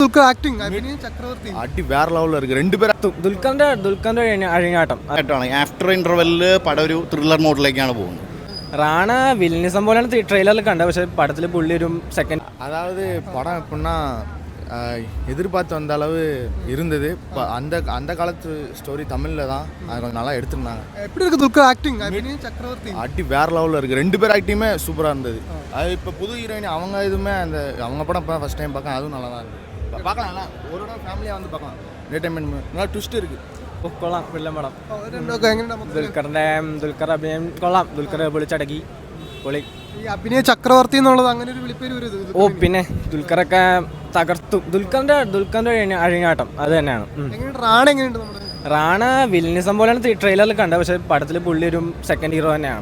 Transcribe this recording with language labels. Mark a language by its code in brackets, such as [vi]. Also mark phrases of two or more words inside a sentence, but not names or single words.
[ml] ദുൽഖർ ആക്ടിങ് ചക്രവർത്തി അടി വേറെ ലെവലിൽ ഇருக்கு രണ്ടുപേരും ദുൽഖറിന്റെ അഴിഞ്ഞാട്ടം [en] after interval [ml] പടം ഒരു ത്രില്ലർ മോഡിലേക്കാണ് പോകുന്നത്. റാണ വില്ലനിസം പോലെയാണ് ട്രെയിലറിൽ കണ്ടത്. പക്ഷെ പടത്തിൽ പുള്ളി ഒരു സെക്കൻഡ് [ta] அதாவது படம் எப்படின்னா எதிர்பார்த்து வந்த அளவு இருந்தது. இப்போ அந்த காலத்து ஸ்டோரி தமிழில் தான் அது கொஞ்சம் நல்லா எடுத்துருந்தாங்க. எப்படி இருக்கு துல்கர் ஆக்டிங் சக்கரவர்த்தி அடி வேறு லெவலில் இருக்குது. ரெண்டு பேர் ஆக்டிங்குமே சூப்பராக இருந்தது. அது இப்போ புது ஹீரோயின் அவங்க இதுவுமே அவங்க படம் இப்போ [en] first time [ta] பார்க்க அதுவும் நல்லா தான் இருக்குது. பார்க்கலாம்ல ஒரு ஃபேமிலியாக வந்து பார்க்கலாம். என்டர்டைன்மெண்ட் நல்லா ட்விஸ்ட் இருக்குது. [ml] കൊള്ളാം വില്ലൻ പടം. ദുൽഖർ അഭിനയം കൊള്ളാം. ദുൽഖർ പൊളിച്ചടക്കി പൊളി. ഈ അഭിനയ ചക്രവർത്തി എന്നുള്ളത് അങ്ങനെ ഒരു വിളിപ്പേര് വരും. ഓ പിന്നെ ദുൽഖറൊക്കെ തകർത്തു. ദുൽഖറിന്റെ അഴിഞ്ഞാട്ടം അത് തന്നെയാണ്. റാണ എങ്ങനെയുണ്ട്? റാണ വില്ലനിസം പോലെയാണ് ട്രെയിലറിൽ കണ്ടത്. പക്ഷെ പടത്തിൽ പുള്ളി ഒരു [en] second hero [ml] തന്നെയാണ്.